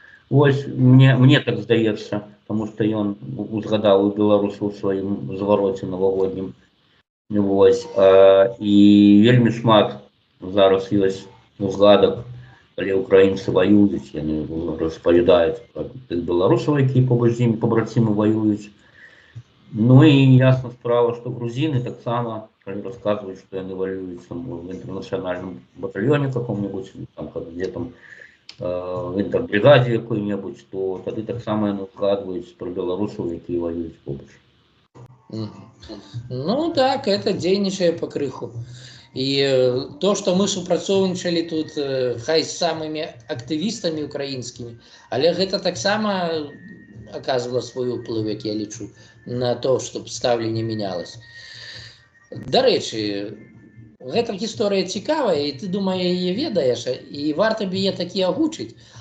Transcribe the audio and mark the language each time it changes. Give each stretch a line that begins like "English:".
Russian: Ось, мне так здаецца, потому что он узгадал у белорусов в своем звороте новогоднем.
Belarusian: Ось, и вельмі шмат зараз есть узгадок, коли украинцы воюют, они распавядают про тых белорусов, які побач з імі побратимы воюют.
Russian: Ну и ясна справа, что грузины так само, когда рассказывают, что они воюют в интернациональном батальоне каком-нибудь, там, где там в интербригаде какой-нибудь, то тогда так само они рассказывают про белорусов, которые воюют побач.
Belarusian: Ну так, это дзейнічае пакрыху. И то, что мы супрацоўнічалі тут хай з самыми актывістамі украінскімі, але гэта таксама оказывала свой уплыв, як я лічу, на то, чтобы стаўленне менялось. Дарэчы, гэта гісторыя цікавая, і ты, думаю, яе ведаеш, і варта б яе такі агучыць.